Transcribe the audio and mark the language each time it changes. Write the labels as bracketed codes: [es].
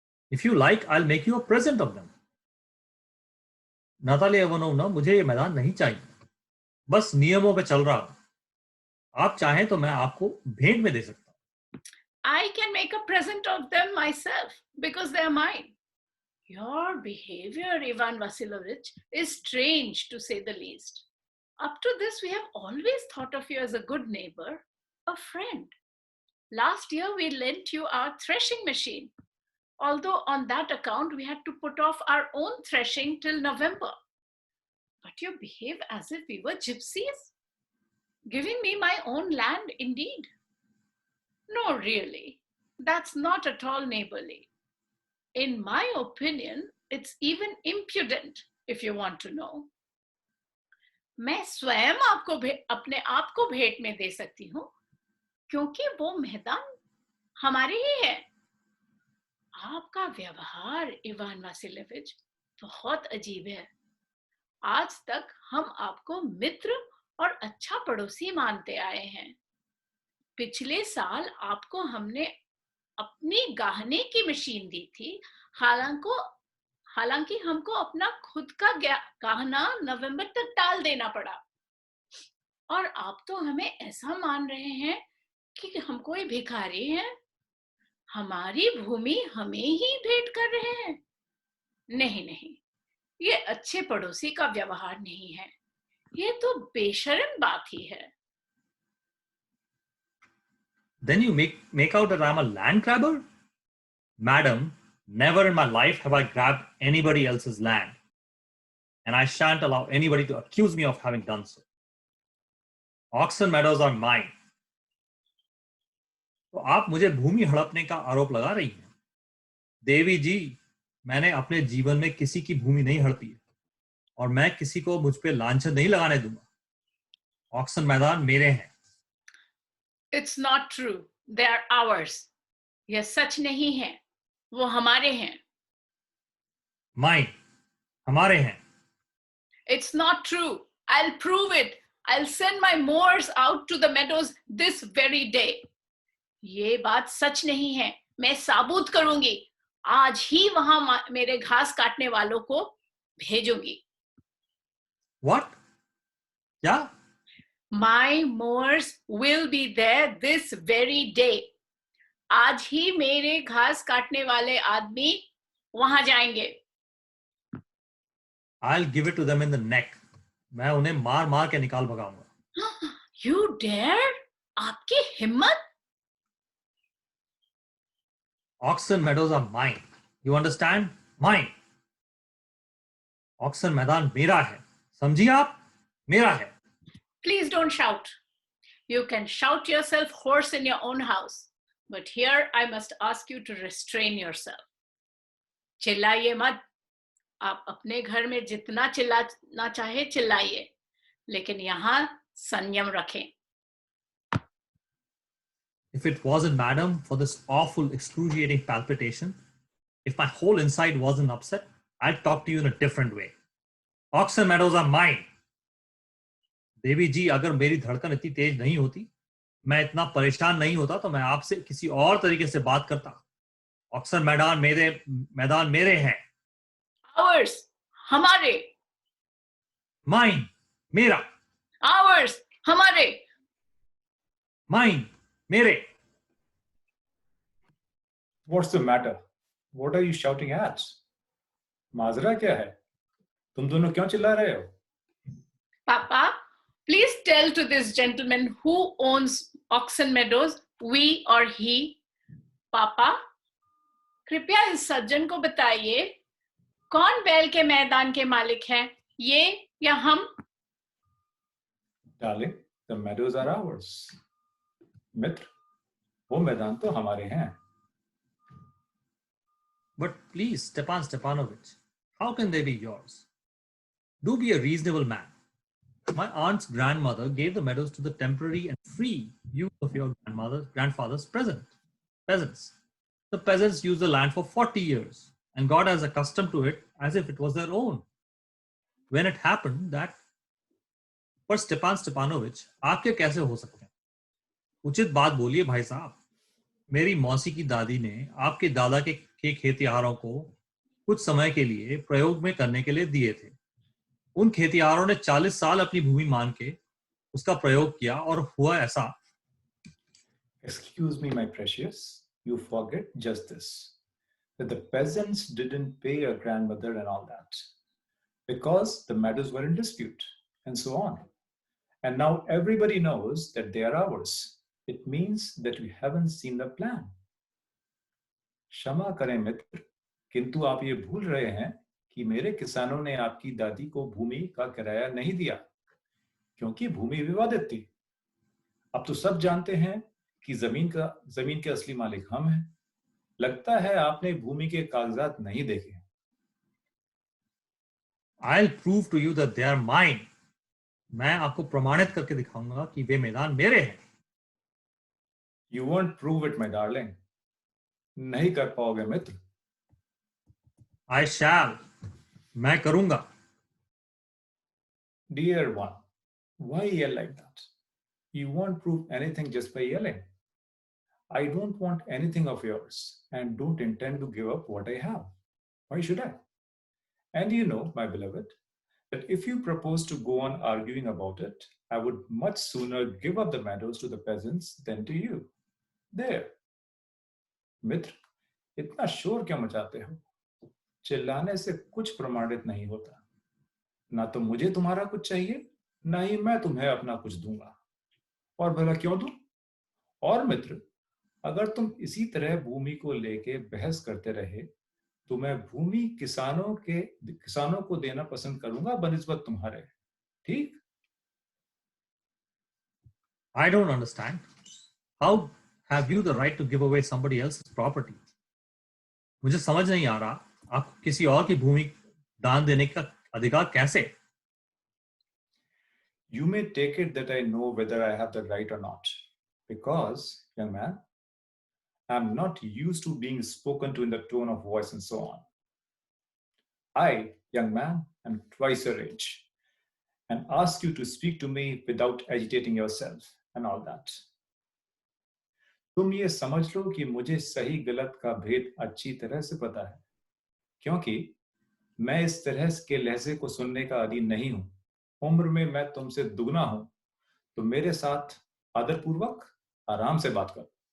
[en] If you like, I'll make you a present of them. [hi] Natalia Ivanovna, मुझे ये मैदान नहीं चाहिए, बस नियमों पे चल रहा हूं। आप चाहें तो मैं आपको भेंट में दे सकता हूं। [en] I can make a present of them myself because they are mine. Your behavior, Ivan Vasilievich, is strange to say the least. Up to this, we have always thought of you as a good neighbor, a friend. Last year we lent you our threshing machine, although on that account we had to put off our own threshing till November. But you behave as if we were gypsies, giving me my own land indeed. No, really, that's not at all neighborly. In my opinion, it's even impudent, if you want to know. [hi] मैं स्वयं आपको अपने आप को भेंट में दे सकती हूँ, क्योंकि वो मैदान हमारे ही है। आपका व्यवहार, इवान वासिलेविच, बहुत अजीब है। आज तक हम आपको मित्र और अच्छा पड़ोसी मानते आए हैं। पिछले साल आपको हमने अपनी गाहने की मशीन दी थी, हालांकि हमको अपना खुद का गाहना नवंबर तक टाल देना पड़ा। और आप तो हमें ऐसा मान रहे हैं कि हम कोई भिखारी हैं, हमारी भूमि हमें ही भेंट कर रहे हैं। नहीं, ये अच्छे पड़ोसी का व्यवहार नहीं है, ये तो बेशर्म बात ही है। [en] Then you make out that I'm a land grabber? Madam, never in my life have I grabbed anybody else's land. And I shan't allow anybody to accuse me of having done so. Oxen meadows are mine. [hi] तो आप मुझे भूमि हड़पने का आरोप लगा रही हैं। देवी जी, मैंने अपने जीवन में किसी की भूमि नहीं हड़पी है और मैं किसी को मुझ पे लांछन नहीं लगाने दूंगा। ऑक्सन मैदान मेरे हैं। [en] It's not true. They are ours. [hi] यह सच नहीं है, वो हमारे हैं। [en] Mine, [hi] हमारे हैं। [en] It's not true. I'll prove it. I'll send my mowers out to the meadows this very day. [hi] ये बात सच नहीं है, मैं साबुत करूंगी। आज ही वहां मेरे घास काटने वालों को भेजूंगी। [en] What? [hi] क्या? [en] My mowers will be there this very day. [hi] आज ही मेरे घास काटने वाले आदमी वहां जाएंगे। [en] I'll give it to them in the neck. [hi] मैं उन्हें मार मार के निकाल भगाऊंगा। [en] You dare? [hi] आपकी हिम्मत? [en] Oxen meadows are mine. You understand? Mine. [hi] Oxen मैदान मेरा है। समझिए आप? मेरा है। [en] Please don't shout. You can shout yourself hoarse in your own house, but here I must ask you to restrain yourself. [hi] चिल्लाइए मत। आप अपने घर में जितना चिल्लाना चाहे चिल्लाइए, लेकिन यहाँ संयम रखें। [en] If it wasn't, madam, for this awful excruciating palpitation, if my whole inside wasn't upset, I'd talk to you in a different way. Oxen meadows are mine. [hi] देवी जी, अगर मेरी धड़कन इतनी तेज नहीं होती, मैं इतना परेशान नहीं होता, तो मैं आपसे किसी और तरीके से बात करता। ऑक्सन मैदान मेरे हैं। [en] Ours, [hi] हमारे। [en] Mine, [hi] मेरा। [en] Ours, [hi] हमारे। [en] Mine, [hi] मेरे। [en] What's the matter? What are you shouting at? [hi] माजरा क्या है? तुम दोनों क्यों चिल्ला रहे हो? [en] Papa, please tell to this gentleman who owns Oxen Meadows, we or he. [hi] Papa, कृपया इस सज्जन को बताइए, कौन बैल के मैदान के मालिक हैं, ये या हम? [en] Darling, the meadows are ours. [hi] मित्र, वो मैदान तो हमारे हैं। [en] But please, Stepan Stepanovich, how can they be yours? Do be a reasonable man. My aunt's grandmother gave the meadows to the temporary and free use of your grandfather's peasants. The peasants used the land for 40 years and got as accustomed to it as if it was their own. When it happened that, [hi] पर स्टेपान Stepanovich, आपके कैसे हो सकते हैं? उचित बात बोलिए भाई साहब। मेरी मौसी की दादी ने आपके दादा के खेतिहारों को कुछ समय के लिए प्रयोग में करने के लिए दिए थे। उन खेतिहारों ने 40 साल अपनी भूमि मान के उसका प्रयोग किया और हुआ ऐसा। [en] Excuse me, my precious, you forget just this, that the peasants didn't pay your grandmother and all that, because the meadows were in dispute, and so on. And now everybody knows that they are ours. It means that you haven't seen the plan. [hi] क्षमा करें मित्र, किंतु आप ये भूल रहे हैं कि मेरे किसानों ने आपकी दादी को भूमि का किराया नहीं दिया, क्योंकि भूमि विवादित थी। अब तो सब जानते हैं कि जमीन के असली मालिक हम हैं। लगता है आपने भूमि के कागजात नहीं देखे। [en] I'll prove to you that they are mine. [hi] मैं आपको प्रमाणित करके दिखाऊंगा कि वे मैदान मेरे हैं। [en] You won't prove it, my darling. [hi] नहीं कर पाओगे मित्र। [en] I shall. [hi] मैं करूंगा। [en] Dear one, why yell like that? You won't prove anything just by yelling. I don't want anything of yours and don't intend to give up what I have. Why should I? And you know, my beloved, that if you propose to go on arguing about it, I would much sooner give up the meadows to the peasants than to you. There. [hi] मित्र, इतना शोर क्यों मचाते हो? चिल्लाने से कुछ प्रमाणित नहीं होता। ना तो मुझे तुम्हारा कुछ चाहिए, ना ही मैं तुम्हें अपना कुछ दूंगा। और भला क्यों दूं? और मित्र, अगर तुम इसी तरह भूमि को लेके बहस करते रहे, तो मैं भूमि किसानों को देना पसंद करूंगा बनिस्बत तुम्हारे। ठीक? [en] I don't understand. How have you the right to give away somebody else's property? [hi] मुझे समझ नहीं आ रहा, आपको किसी और की भूमि दान देने का अधिकार कैसे? [en] You may take it that I know whether I have the right or not, because, young man, I'm not used to being spoken to in the tone of voice and so on. I, young man, am twice your age, and ask you to speak to me without agitating yourself and all that. [hi] तुम ये समझ लो कि मुझे सही गलत का भेद अच्छी तरह से पता है, क्योंकि मैं इस तरह के लहजे को सुनने का आदी नहीं हूं। उम्र में मैं तुमसे दुगना हूं, तो मेरे साथ आदरपूर्वक आराम से बात करो।